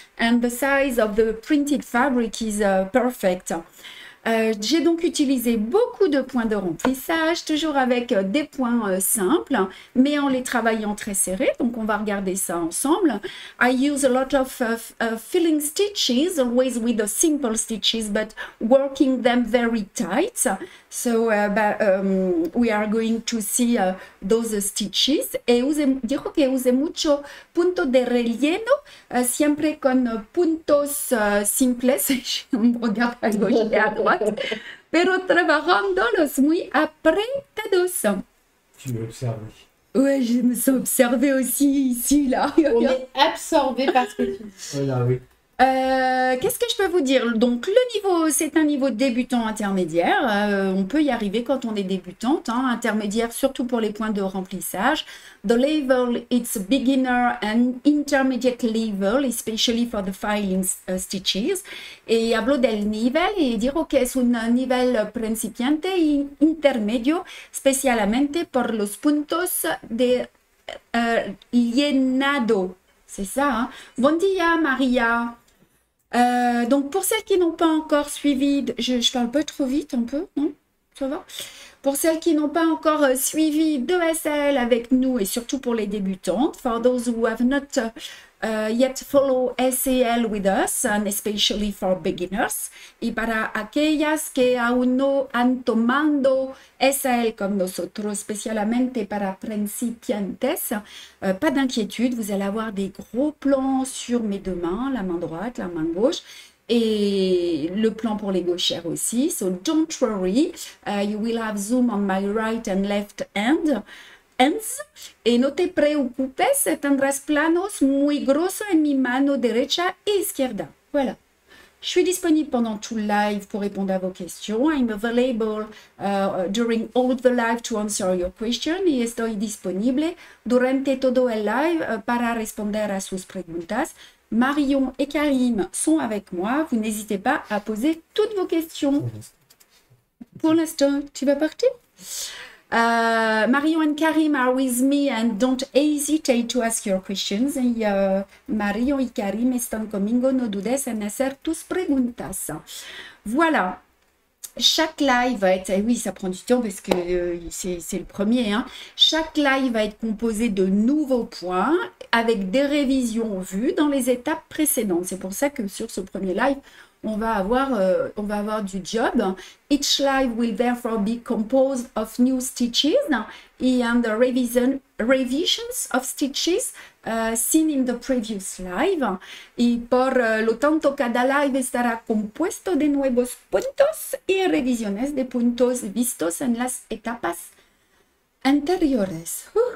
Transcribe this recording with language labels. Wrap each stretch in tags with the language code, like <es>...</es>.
<en>And the size of the printed fabric is perfect.</en> <fr>J'ai donc utilisé beaucoup de points de remplissage, toujours avec des points simples, mais en les travaillant très serrés. Donc, on va regarder ça ensemble.</fr> <en>I use a lot of filling stitches, always with the simple stitches, but working them very tight. So, we are going to see those stitches.</en> <es>E dijo que use mucho punto de relleno, siempre con puntos simples.</es> <fr>On regarde à gauche et à droite.</fr> <es>Pero trabajándolos muy apretados.</es> <fr>Tu m'as observé. Ouais, je me sens observée aussi ici, là. On est absorbé par ce que tu dis. Voilà, oui. Qu'est-ce que je peux vous dire? Donc, le niveau, c'est un niveau débutant intermédiaire. On peut y arriver quand on est débutante. Hein, intermédiaire, surtout pour les points de remplissage.</fr> <en>The level, it's beginner and intermediate level, especially for the filing stitches.</en> <es>Y hablo del nivel y digo que es un nivel principiante y intermedio, especialmente por los puntos de llenado.</es> <fr>C'est ça, hein?</fr> <ca>Bon dia,</ca> <fr>Maria. Donc, pour celles qui n'ont pas encore suivi, je parle pas trop vite un peu, non? Ça va? Pour celles qui n'ont pas encore suivi de SAL avec nous et surtout pour les débutantes,</fr> <en>for those who have not yet follow SAL with us, and especially for beginners,</en> <es>y para aquellas que aún no han tomado SAL comme nosotros, especialmente para principiantes,</es> <fr>pas d'inquiétude, vous allez avoir des gros plans sur mes deux mains, la main droite, la main gauche, et le plan pour les gauchères aussi.</fr> <en>So don't worry, you will have zoom on my right and left hands.</en> <es>Y no te preocupes, tendrás planos muy grosos en mi mano derecha e izquierda.</es> <fr>Voilà. Je suis disponible pendant tout le live pour répondre à vos questions.</fr> <en>I'm available during all the live to answer your question.</en> <es>Y estoy disponible durante todo el live para responder a sus preguntas.</es> <fr>Marion et Karim sont avec moi. Vous n'hésitez pas à poser toutes vos questions. Pour l'instant, tu vas partir?</fr> <en>Marion and Karim are with me and don't hesitate to ask your questions.</en> <es>Y Marion y Karim están conmigo, no dudes en hacer tus preguntas.</es> <fr>Voilà. Chaque live va être, oui, ça prend du temps parce que c'est le premier, hein. Chaque live va être composé de nouveaux points avec des révisions vues dans les étapes précédentes. C'est pour ça que sur ce premier live, on va avoir du job.</fr> <en>Each live will therefore be composed of new stitches and the revisions of stitches seen in the previous live.</en> <es>Y por lo tanto, cada live estará compuesto de nuevos puntos y revisiones de puntos vistos en las etapas anteriores.</es>